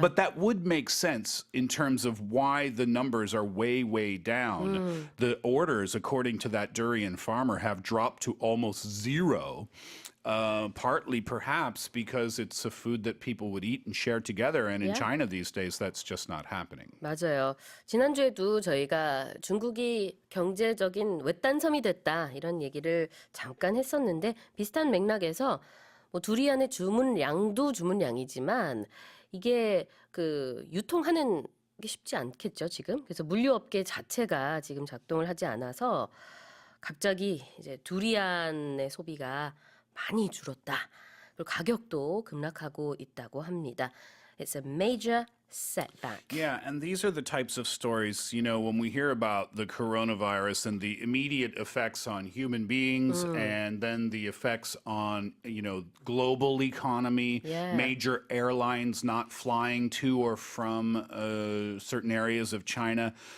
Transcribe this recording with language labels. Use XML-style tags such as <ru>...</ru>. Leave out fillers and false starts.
<en>But that would make sense in terms of why the numbers are way, way down. The orders, according to that durian farmer, have dropped to almost zero. Partly perhaps because it's a food that people would eat and share together. And in China these days, that's just not happening.</en> <ko>맞아요. 지난주에도 저희가 중국이 경제적인 외딴섬이 됐다 이런 얘기를 잠깐 했었는데 비슷한 맥락에서 뭐 두리안의 주문량도 주문량이지만 이게 그 유통하는 하기 쉽지 않겠죠, 지금. 그래서 물류업계 자체가 지금 작동을 하지 않아서 갑자기 이제 두리안의 소비가 많이 줄었다. 그리고 가격도 급락하고 있다고 합니다.</ko> <en>It's a major setback. Yeah, and these are the types of stories, when we hear about the coronavirus and the immediate effects on human beings and then the effects on, global economy, Yeah. major airlines not flying to or from certain areas of China.</en>